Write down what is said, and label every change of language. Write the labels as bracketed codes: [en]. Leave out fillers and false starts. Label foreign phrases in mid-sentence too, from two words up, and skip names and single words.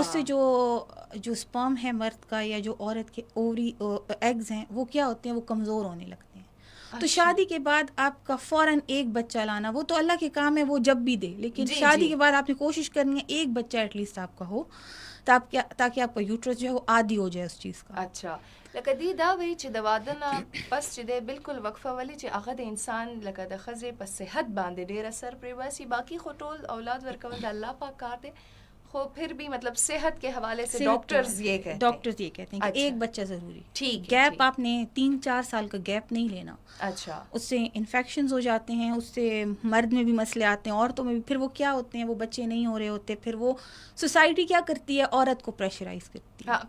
[ur] اس سے جو سپرم ہے مرد کا یا جو عورت کے اووری ایگز ہیں وہ کیا ہوتے ہیں, وہ کمزور ہونے لگتے ہیں. تو شادی کے بعد آپ کا فوراً ایک بچہ لانا وہ تو اللہ کے کام ہے, وہ جب بھی دے, لیکن شادی کے بعد آپ نے کوشش کرنی ہے ایک بچہ [en] at least [ur] آپ کا ہو تاکہ آپ کا یوٹرس جو ہے وہ عادی ہو جائے اس چیز کا. اچھا. [ps] لکه دی دا وی چې د واده نه پس چې دی بالکل وقفه ولې چې هغه د انسان لکه د ښځې په صحت باندې ډېر اثر پرې باسي. باقي خو ټول اولاد ورکول د الله پاک کار دی, خو [ur] پھر بھی مطلب صحت کے حوالے سے ڈاکٹرز یہ کہتے ہیں کہ ایک بچہ ضروری. ٹھیک. گیپ آپ نے 3-4 سال کا گیپ نہیں لینا. اچھا. اس سے انفیکشنز ہو جاتے ہیں, اس سے مرد میں بھی مسئلے آتے ہیں, عورتوں میں بھی. پھر وہ کیا ہوتے ہیں, وہ بچے نہیں ہو رہے ہوتے, پھر وہ سوسائٹی کیا کرتی ہے, عورت کو پریشرائز کرتی ہے.